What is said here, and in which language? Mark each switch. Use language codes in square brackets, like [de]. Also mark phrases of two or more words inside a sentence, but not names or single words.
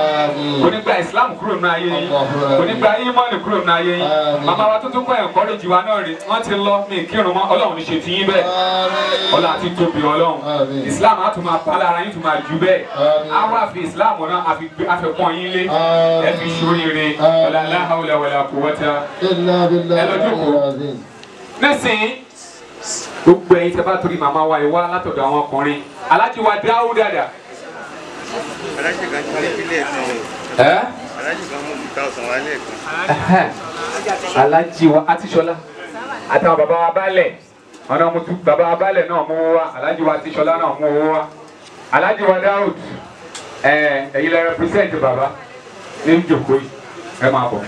[yo] Kò ní gba ìsìláàmù kúrò nínú ayé yín. Kò ní gba ìmánì kúrò nínú ayé yín. Màmá wa tó tún kọ́ ẹ̀kọ́rẹ́jì wa náà rí. Wọ́n ti lọ mí kírun mọ́. Ọlọ́run ní ṣe ti yín bẹ́ẹ̀. Ọlá àti tóbi Ọlọ́run. Ìsìláàmù á tún máa pa lára yín tún máa ju bẹ́ẹ̀. Á wá fi ìsìláàmù náà àfikún yín lé. Ẹ fi ṣoríire. [ar] ولا لا حول ولا قوة إلا بالله. [yo] Nísìnyí gbogbo ẹ̀yin tẹ́ bá torí màmá wa ìwá látọ̀dọ̀ àwọn ọkùnrin Aláàjì wa dáwó dáadáa. Aláàjì kan ti lé ilé ẹ̀kan o. Aláàjì kan mú 2,000 wá lẹ́ẹ̀kan. Aláàjì wa Àtìṣọlá àtàwọn bàbá wa Baálẹ̀ ọ̀nà mutu bàbá wa Baálẹ̀ náà mú owó wá Aláàjì wa Àtìṣọlá náà mú owó wá Aláàjì wa Dáúd ẹ̀yin lẹ represent bàbá ní ìjòkó yìí ẹ máa bọ̀.